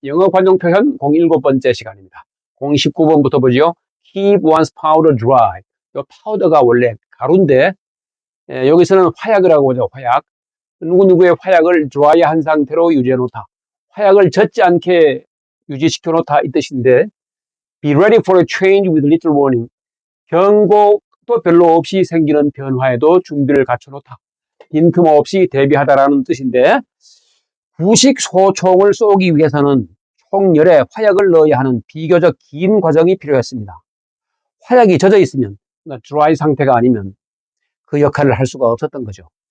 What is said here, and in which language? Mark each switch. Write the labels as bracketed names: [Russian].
[Korean] 영어 관용 표현 017번째 시간입니다. 019번부터 보죠. [English] Keep one's powder dry. [Korean] 이 파우더가 원래 가루인데 여기서는 화약이라고 하죠. 화약. 누구누구의 화약을 dry한 상태로 유지해 놓다. 화약을 젖지 않게 유지시켜 놓다 이 뜻인데 [English] Be ready for a change with little warning. [Korean] 경고도 별로 없이 생기는 변화에도 준비를 갖춰 놓다. 빈틈없이 대비하다라는 뜻인데 부식 소총을 쏘기 위해서는 총열에 화약을 넣어야 하는 비교적 긴 과정이 필요했습니다. 화약이 젖어 있으면, 드라이 상태가 아니면 그 역할을 할 수가 없었던 거죠.